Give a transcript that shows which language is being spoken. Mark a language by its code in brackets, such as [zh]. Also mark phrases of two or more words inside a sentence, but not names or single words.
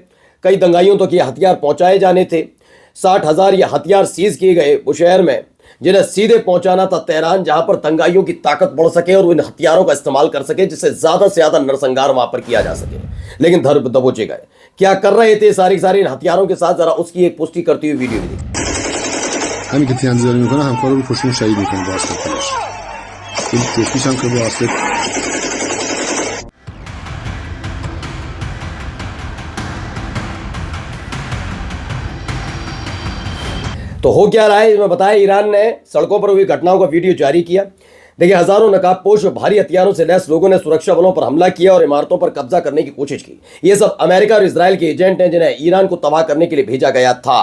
[hi] कई दंगाइयों तक ये हथियार पहुंचाए जाने थे। 60,000 ये हथियार सीज किए गए वो शहर में जिन्हें सीधे पहुंचाना था तेहरान, जहां पर दंगाइयों की ताकत बढ़ सके और इन हथियारों का इस्तेमाल कर सके जिससे ज्यादा से ज्यादा नरसंहार वहां पर किया जा सके। लेकिन धर दबोचे गए। क्या कर रहे थे सारी इन हथियारों के साथ, जरा उसकी एक पुष्टि करती हुई वीडियो भी देखिए। [fa] همین که تیراندازی میکنه همکار رو خوشون شهید میکنه با اسلحه‌اش. این جسمیش هم که با اسلحه [hi] तो हो क्या रहा है इसमें बताया। ईरान ने सड़कों पर हुई घटनाओं का वीडियो जारी किया। देखिए, हजारों नकाबपोश और भारी हथियारों से लैस लोगों ने सुरक्षा बलों पर हमला किया और इमारतों पर कब्जा करने की कोशिश की। ये सब अमेरिका और इजराइल के एजेंट हैं जिन्हें ईरान को तबाह करने के लिए भेजा गया था।